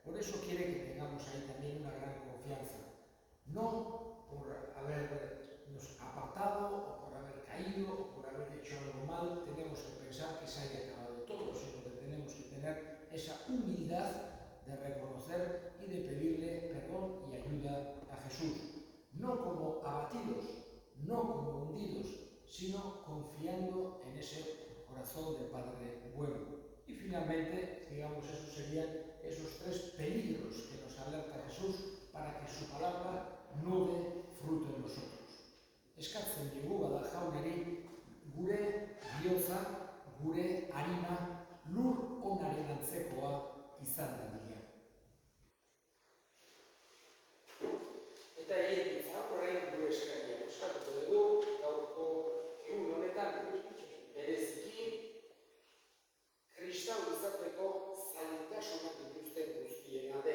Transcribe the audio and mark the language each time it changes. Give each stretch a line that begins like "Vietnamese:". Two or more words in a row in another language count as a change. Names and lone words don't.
Spanish: Por eso quiere que tengamos ahí también una gran confianza. No por habernos apartado o por haber caído o por haber hecho algo mal tenemos que pensar que se haya acabado todo, sino que tenemos que tener esa humildad de reconocer y de pedirle perdón y ayuda a Jesús, no como abatidos, no como hundidos, sino confiando en ese corazón del Padre bueno. Y finalmente, digamos, esos serían esos tres peligros que nos alerta Jesús para que su palabra no dé fruto en nosotros.
Basque: Eskatzen digu bada jaunari gure bihotza, gure harima lur onaren antzekoa izan dadila. Eta egin orain gure eskaria eskatuko dugu gaurko egun honetan bereziki kristau izateko zailtasunak dituzten guztien alde.